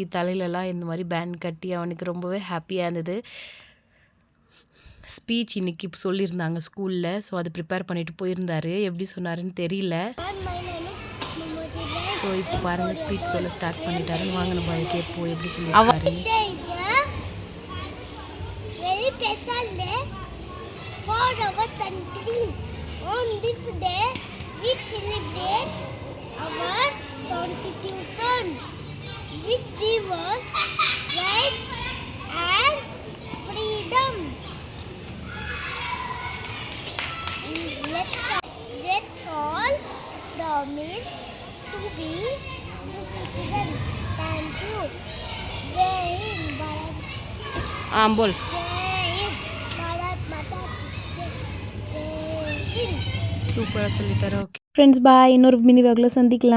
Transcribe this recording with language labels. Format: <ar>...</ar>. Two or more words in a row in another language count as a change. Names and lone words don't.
<ta>தலையிலலாம் இந்த மாதிரி பேண்ட் கட்டி அவனுக்கு ரொம்பவே ஹாப்பியாக இருந்தது. ஸ்பீச் இன்றைக்கி சொல்லியிருந்தாங்க ஸ்கூலில். ஸோ அது ப்ரிப்பேர் பண்ணிவிட்டு போயிருந்தார். எப்படி சொன்னாருன்னு தெரியல. ஸோ இப்போ பாருங்கள் ஸ்பீச் சொல்ல ஸ்டார்ட் பண்ணிட்டாருன்னு. வாங்க நம்ம அதை கேட்போம் எப்படி சொல்லியிருக்காரு.</ta> <en>Our constitution, which gives us rights and freedom. Let's all promise to be the citizens. Thank you.</en> <hi>जय हिंद भारत. बोल. जय हिंद भारत माता की जय. जय हिंद.</hi> <ta>சூப்பராக சொல்லிட்டாரு.</ta> <en>okay friends, bye.</en> <ta>இன்னொரு மினி vlogல சந்திக்கலாம்.</ta>